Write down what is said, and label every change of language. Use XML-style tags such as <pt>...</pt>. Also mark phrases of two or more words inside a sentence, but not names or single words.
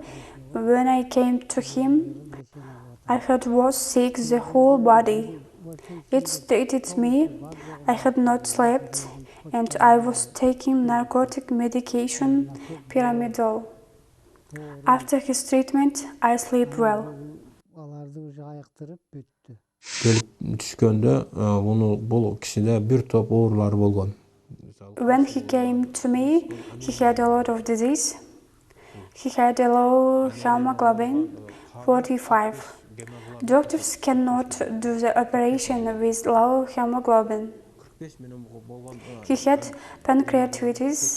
<en>When I came to him, I had was sick the whole body. It stated me. I had not slept and I was taking narcotic medication, pyramidol. After his treatment, I sleep well.</en> <ky>Келип түшкөндө бул кишиде бир топ оорулар болгон.</ky> <en>When he came to me, he had a lot of disease. He had a low hemoglobin, 45. Doctors cannot do the operation with low hemoglobin. He had pancreatitis.</en>